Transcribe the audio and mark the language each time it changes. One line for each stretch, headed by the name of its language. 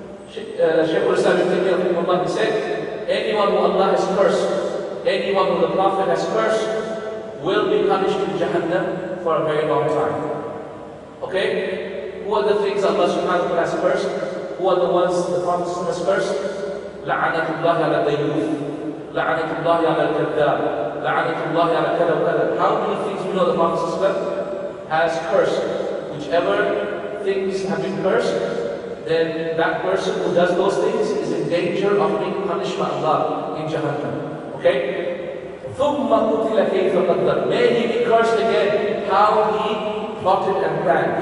English: Sheikh al-Islam ibn Tawfique, he said, anyone who Allah has cursed, anyone who the Prophet has cursed, will be punished in Jahannam for a very long time. Okay? Who are the things Allah subhanahu wa ta'ala has cursed? Who are the ones the Prophet has cursed?
Arabic: لعنة الله على الديوث, لعنة الله على الكذاب, لعنة الله على كذا وكذا.
English: How many things we know the Prophet has cursed? Whichever things have been cursed, then that person who does those things is in danger of being punished by Allah in Jahannam.
Arabic: Okay? ثُمَّ قُتِلَ كَيْفَ قَدَّرَ.
English: May he be cursed again, how he plotted and planned.